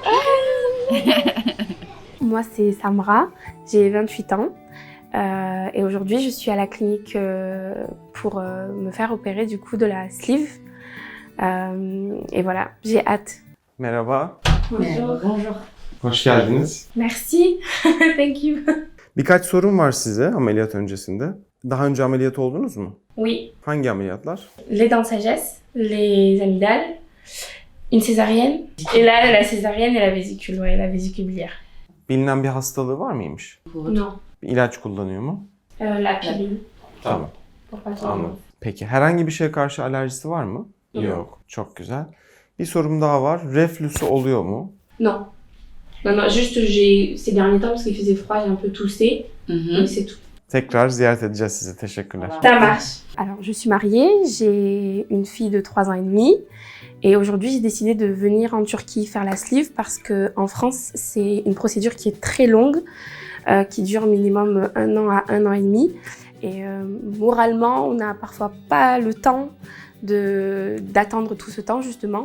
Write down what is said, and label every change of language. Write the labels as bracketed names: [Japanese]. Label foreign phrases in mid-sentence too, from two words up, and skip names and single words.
[French] Moi, c'est Samra, j'ai 28 ans et aujourd'hui, je suis à la clinique pour me faire opérer du coup de la sleeve. Et voilà, j'ai hâte. [Turkish] Merhaba, [French] Bonjour. Bonjour. [Turkish] hoş geldiniz. [French] Merci. [English] Thank you. [Turkish] Birkaç sorum var size ameliyat öncesinde. Daha önce ameliyat oldunuz mu? [French] Oui, [Turkish] Hangi ameliyatlar? [French] les dents de sagesse, les amygdales, une césarienne. Et là, la césarienne et la vésicule, ouais, la vésicule biliaire. [Turkish] Bilinen bir hastalığı var mıymış? [French] Non, [Turkish] Bir ilaç kullanıyor mu? [French] la pilule. [Turkish] Tamam. [French] Pour pas tomber. [Turkish] Anladım. Peki herhangi bir şeye karşı alerjisi var mı? Yok. Çok güzel. Bir sorum daha var. Reflüsü oluyor mu? [French] Non. Non, non, juste ces derniers temps, parce qu'il faisait froid, j'ai un peu toussé, mais c'est tout. [Turkish] Tekrar ziyaret edeceğiz sizi. Teşekkürler. [French] Ça marche. Alors, je suis mariée, j'ai une fille de 3 ans et demi. Et aujourd'hui, j'ai décidé de venir en Turquie faire la sleeve parce qu'en France, c'est une procédure qui est très longue, qui dure minimum 1 an à 1 an et demi. Et moralement, on n'a parfois pas le temps d'attendre tout ce temps, justement.